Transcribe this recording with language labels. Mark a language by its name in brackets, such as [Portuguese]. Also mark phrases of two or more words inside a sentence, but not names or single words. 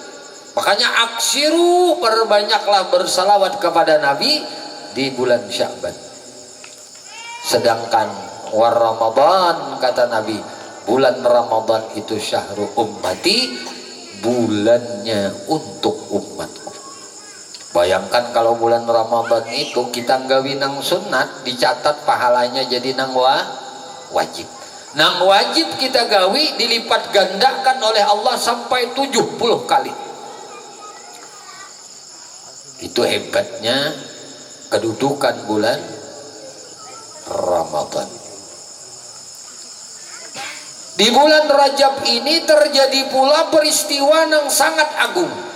[Indonesian] Makanya aksiru, perbanyaklah bersalawat kepada Nabi di bulan Sya'ban. Sedangkan war Ramadan, kata Nabi, bulan Ramadan itu [Arabic] syahru ummati, [Indonesian] bulannya untuk umatku. [Banjar] Bayangkan kalau bulan Ramadan itu kita nggawi nang sunat, dicatat pahalanya jadi nang wajib. Nang wajib kita gawi dilipat gandakan oleh Allah sampai 70 kali. [Indonesian] Itu hebatnya kedudukan bulan Ramadan. Di bulan Rajab ini terjadi pula peristiwa yang sangat agung.